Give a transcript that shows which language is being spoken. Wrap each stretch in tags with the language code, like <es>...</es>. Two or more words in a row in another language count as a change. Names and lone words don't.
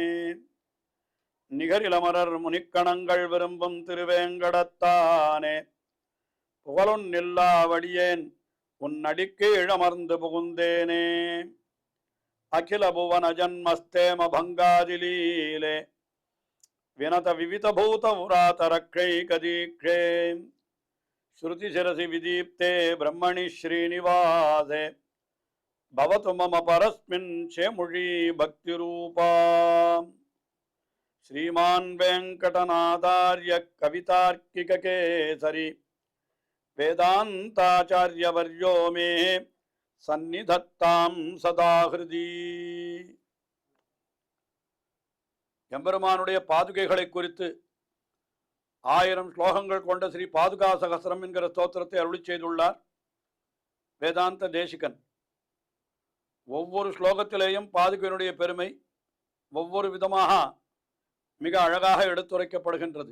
<ta>நிகரிலமரர் முனிக்கணங்கள் விரும்பும் திருவேங்கடத்தானே புகழொன்னில்லா வடியேன் உன் அடிக்கு இழமர்ந்து புகுந்தேனே</ta> <sa>अखिल भुवन जन्मस्थेम भङ्गादिलीले विनत विविध भूत व्रात रक्षैक दीक्षे श्रुति शिरसि विदीप्ते ब्रह्मणि श्रीनिवासे भवतु मम परस्मिन् शेमुषी भक्ति रूपा श्रीमान् वेंकटनाथार्य कवितार्किक केसरी वेदांताचार्यवर्यो मे सन्निधत्तां सदा हृदि</sa> <ta>எம்பெருமானுடைய பாதுகைகளை குறித்து 1000 ஸ்லோகங்கள் கொண்ட ஸ்ரீ பாதுகா சகஸ்ரம் என்கிற ஸ்தோத்திரத்தை அருளி செய்துள்ளார் வேதாந்த தேசிகன். ஒவ்வொரு ஸ்லோகத்திலேயும் பாதுகையினுடைய பெருமை ஒவ்வொரு விதமாக மிக அழகாக எடுத்துரைக்கப்படுகின்றது.</ta>